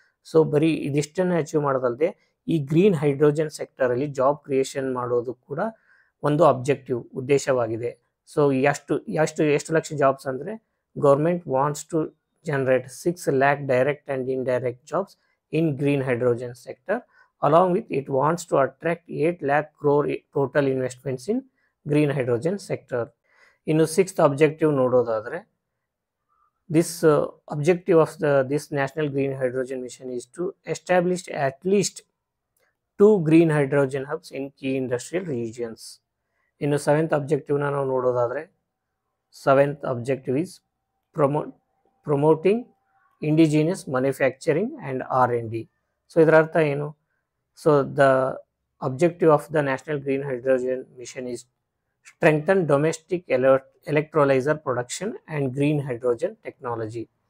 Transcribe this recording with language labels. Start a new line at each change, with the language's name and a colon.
Kannada: So ಬರೀ ಇದಿಷ್ಟನ್ನು achieve ಮಾಡೋದಲ್ಲದೆ ಈ ಗ್ರೀನ್ ಹೈಡ್ರೋಜನ್ ಸೆಕ್ಟರಲ್ಲಿ ಜಾಬ್ ಕ್ರಿಯೇಷನ್ ಮಾಡೋದು ಕೂಡ ಒಂದು ಅಬ್ಜೆಕ್ಟಿವ್, ಉದ್ದೇಶವಾಗಿದೆ. ಸೊ ಎಷ್ಟು ಲಕ್ಷ ಜಾಬ್ಸ್ ಅಂದರೆ
English: Government wants to generate 6 lakh direct and indirect jobs in green hydrogen sector. Along with it wants to attract 8 lakh crore total investments in green hydrogen sector.
Kannada: ಇನ್ನು sixth objective ನೋಡೋದಾದರೆ
English: this objective of this national green hydrogen mission is to establish at least 2 green hydrogen hubs in key industrial regions.
Kannada: ಇನ್ನು seventh ಅಬ್ಜೆಕ್ಟಿವ್ನ ನಾವು ನೋಡೋದಾದರೆ
English: Seventh objective is promoting indigenous manufacturing and R&D.
Kannada: So ಇದರ ಅರ್ಥ ಏನು,
English: So the objective of the national green hydrogen mission is strengthen domestic electrolyser production and green hydrogen technology.